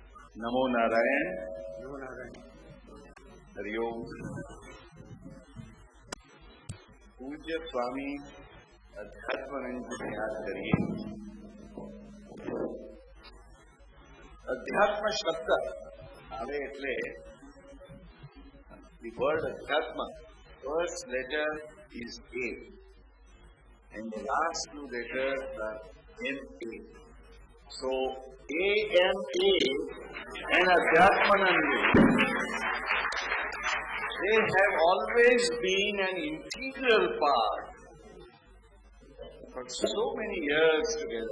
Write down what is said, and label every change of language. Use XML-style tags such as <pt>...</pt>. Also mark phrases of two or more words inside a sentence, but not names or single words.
<hi>नमो नारायण। हरि ओम. पूज्य स्वामी अध्यात्मानंद जी याद करिए. अध्यात्म शब्द</hi> <gu>આવે એટલે</gu> <en>the word Adhyatma, first letter is A and the last two letters are N-A. So A-N-A and Adhyatmananda, they have always been an integral part for so many years together.</en>